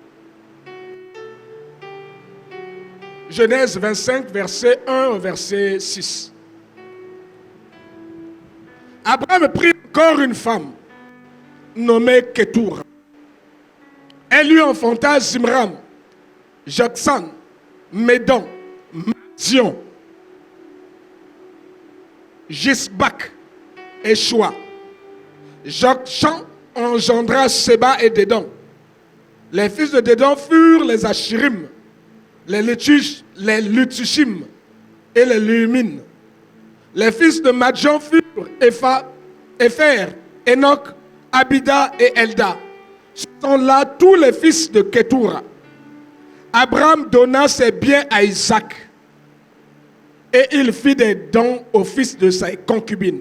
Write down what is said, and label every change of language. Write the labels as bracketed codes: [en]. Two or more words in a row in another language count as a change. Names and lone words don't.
[fr] Genèse 25, verset 1 au verset 6. Abraham prit encore une femme nommée Ketura. Elle lui enfanta Zimram, Joksan, Médan, Madian, Gisbak et Shoa. Jokshan engendra Séba et Dédan. Les fils de Dédan furent les Ashirim, les Lutushim et les Lumin. Les fils de Madian furent Épher, Enoch, Abida et Elda. Ce sont là tous les fils de Ketura. Abraham donna ses biens à Isaac et il fit des dons aux fils de sa concubine.